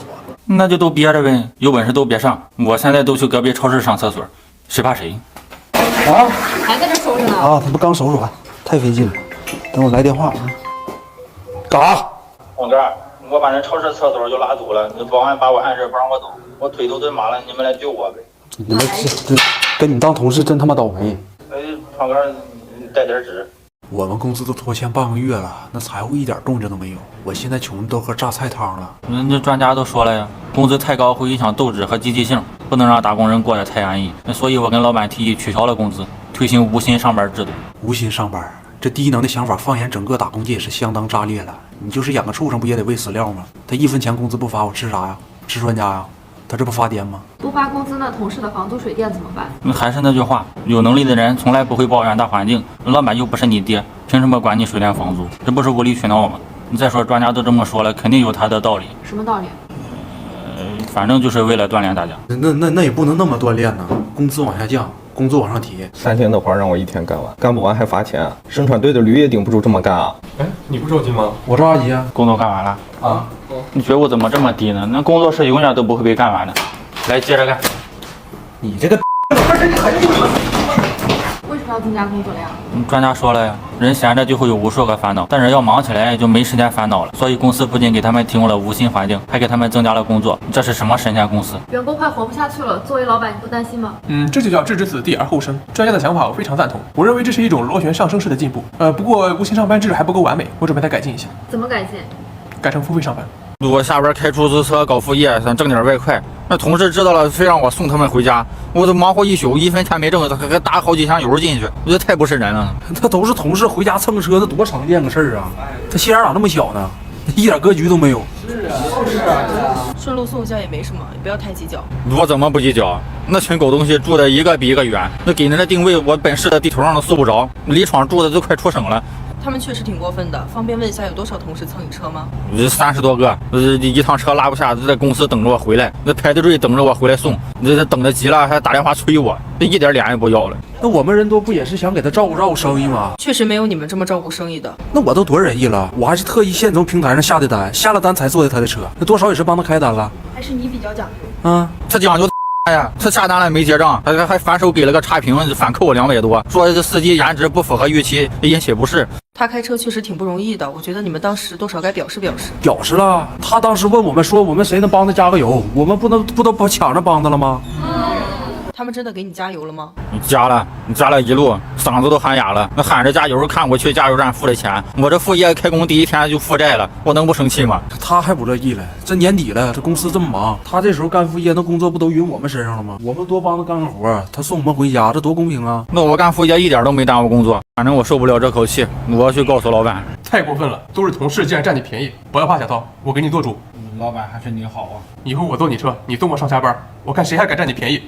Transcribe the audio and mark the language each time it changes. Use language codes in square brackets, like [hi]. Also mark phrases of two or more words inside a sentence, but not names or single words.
[zh] 那就都憋着唄，有本事都別上。我現在都去隔壁超市上廁所，誰怕誰？啊，還在這收拾呢？啊，他不剛收拾完，太費勁了。等我來電話。幹啥？王哥，我把人超市廁所就拉堵了，保安把我按着不讓我走，我腿都蹲麻了，你們來救我呗。你们这跟你當同事真他媽倒霉。王哥，你帶點紙。我們公司都拖欠半個月了，那財務一點動靜都沒有。我現在窮的都喝榨菜湯了。人家專家都說了呀，工資太高會影響鬥志和積極性，不能讓打工人過得太安逸。所以我跟老闆提議取消了工資，推行無薪上班制度。無薪上班，這低能的想法放眼整個打工界也是相當炸裂了。你就是養個畜生不也得餵飼料嗎？他1分錢工資不發，我吃啥呀？吃專家呀？他這不發癲嗎？不發工資，那同事的房租水電怎麼辦？還是那句話，有能力的人從來不會抱怨大環境。老闆又不是你爹，憑什麼管你水電房租？這不是無理取鬧嗎？你再說專家都這麼說了，肯定有他的道理。什麼道理？反正就是為了鍛鍊大家。那也不能那麼鍛鍊呢。工資往下降， 工作往上提。 3天的活让我1天干完，干不完还罚钱啊！生产队的驴也顶不住这么干啊！哎，你不着急吗？我着急啊！工作干完了啊？你觉悟怎么这么低呢？那工作是永远都不会被干完的。来，接着干。你这个，为什么要增加工作量？专家说了呀，人闲着就会有无数个烦恼，但人要忙起来就没时间烦恼了。所以公司不仅给他们提供了无薪环境，还给他们增加了工作。这是什么神仙公司？员工快活不下去了，作为老板，你不担心吗？这就叫置之死地而後生。专家的想法我非常赞同，我認為這是一種螺旋上升式的進步。不過無薪上班制還不夠完美，我準備再改進一下。怎麼改進？改成付費上班。我下班開出租車搞副業，想掙點外快。那同事知道了，非讓我送他們回家，我都忙活一宿，1分錢沒掙，還打好幾箱油進去，我覺得太不是人了。他都是同事回家蹭車，那多常見個事兒啊！他心眼咋那麼小呢？一點格局都沒有。是啊，順路送一下也沒什麼，也不要太計較。我怎麼不計較？那群狗東西住的一個比一個遠，那給人的定位我本市的地圖上都搜不着，離廠住的都快出省了。他們確實挺過分的，方便問一下有多少同事蹭你車嗎？30多個，一趟車拉不下，在公司等着我回來，那排着隊等着我回來送，這等得急了還打電話催我，這一點臉也不要了。那我們人多不也是想給他照顧生意嗎？確實沒有你們這麼照顧生意的。那我都多仁義了，我還是特意現從平台上下的單，下了單才坐的他的車，那多少也是幫他開單了。還是你比較講究。他講究。哎呀，他下單了沒結賬，還反手給了個差評，反扣我200多，說這司機顏值不符合預期，引起不適。他開車確實挺不容易的，我覺得你們當時多少該表示表示。表示了，他當時問我們說我們誰能幫他加個油，我們不都搶着幫他了嗎？他們真的給你加油了嗎？你加了一路，嗓子都喊啞了。那喊着加油，看我去加油站付了錢，我這副業開工第1天就負債了，我能不生氣嗎？他還不樂意了，這年底了，這公司這麼忙，他這時候幹副業，那工作不都暈我們身上了嗎？我們多幫他幹個活，他送我們回家，這多公平啊！那我幹副業一點都沒耽誤工作，反正我受不了這口氣，我要去告訴老闆。太過分了，都是同事，竟然佔你便宜！不要怕，小濤，我給你做主。老闆還是你好啊！以後我坐你車，你送我上下班，我看誰還敢佔你便宜。